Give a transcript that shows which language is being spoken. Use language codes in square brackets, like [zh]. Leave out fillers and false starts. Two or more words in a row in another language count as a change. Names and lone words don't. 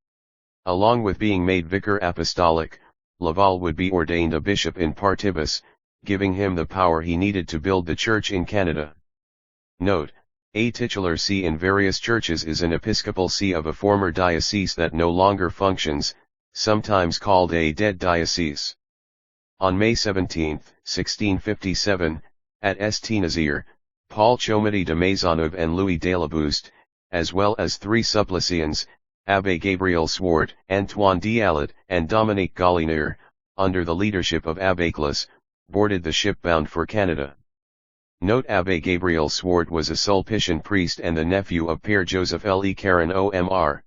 [en] Along with being made Vicar Apostolic, Laval would be ordained a bishop in partibus, giving him the power he needed to build the Church in Canada. Note: a titular see in various churches is an episcopal see of a former diocese that no longer functions, sometimes called a dead diocese. On May 17, 1657, at Saint-Nazaire, Paul Chomedy de Maisonneuve and Louis Delabouste, as well as 3 Sulpicians, Abbé Gabriel Swart, Antoine d'Alad, and Dominique Gallineur, under the leadership of Abbé Clas, boarded the ship bound for Canada. Note: Abbé Gabriel Swart was a Sulpician priest and the nephew of Père Joseph Le Caron Omr.